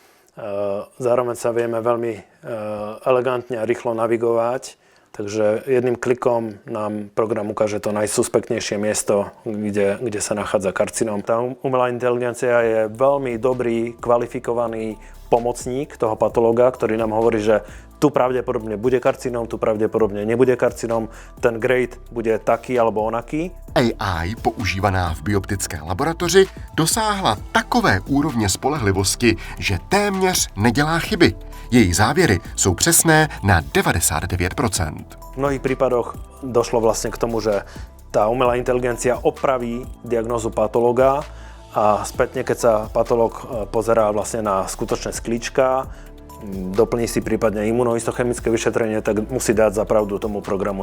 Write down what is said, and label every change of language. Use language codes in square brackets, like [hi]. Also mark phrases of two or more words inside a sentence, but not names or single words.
[sk] Zároveň sa vieme veľmi elegantne a rýchlo navigovať, takže jedným klikom nám program ukáže to najsuspektnejšie miesto, kde sa nachádza karcinóm. Tá umelá inteligencia je veľmi dobrý, kvalifikovaný pomocník toho patológa, ktorý nám hovorí, že tu pravdepodobne bude karcinóm, tu pravdepodobne nebude karcinóm, ten grade bude taký alebo onaký. [cs] AI používaná v bioptické laboratoři dosáhla takové úrovně spolehlivosti, že téměř nedělá chyby. Její závěry jsou přesné na 99%. [sk] V mnohých prípadoch došlo vlastne k tomu, že tá umelá inteligencia opraví diagnózu patológa a spätne, keď sa patológ pozerá vlastne na skutočné sklíčka, doplní si prípadne imunohistochemické vyšetrenie, tak musí dať za pravdu tomu programu.